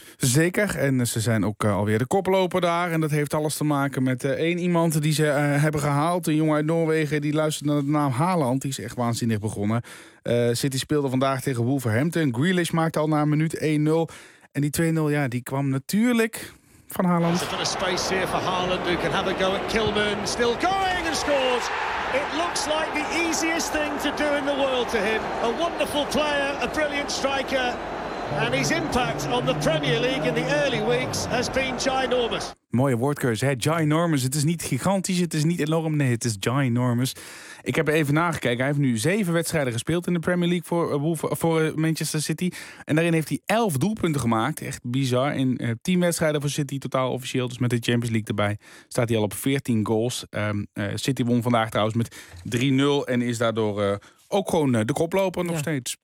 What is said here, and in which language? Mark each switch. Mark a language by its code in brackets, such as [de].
[nl] Zeker, en ze zijn ook alweer de koploper daar. En dat heeft alles te maken met één iemand die ze hebben gehaald. Een jongen uit Noorwegen, die luistert naar de naam Haaland. Die is echt waanzinnig begonnen. City speelde vandaag tegen Wolverhampton. Grealish maakte al na een minuut 1-0. En die 2-0, ja, die kwam natuurlijk van Haaland. [en] Er is space here for Haaland, who can have a go at Kilman. Still going and scores! It looks like the easiest thing to do in the world to him. A wonderful player, a brilliant striker. And his impact on the Premier League in the early weeks has been ginormous. [nl] Mooie woordkeuze, hè? Ginormous. Het is niet gigantisch, het is niet enorm. Nee, het is ginormous. Ik heb even nagekeken. Hij heeft nu 7 wedstrijden gespeeld in de Premier League voor Manchester City. En daarin heeft hij 11 doelpunten gemaakt. Echt bizar. In 10 wedstrijden voor City totaal officieel. Dus met de Champions League erbij staat hij al op 14 goals. City won vandaag trouwens met 3-0 en is daardoor ook gewoon de koploper nog steeds.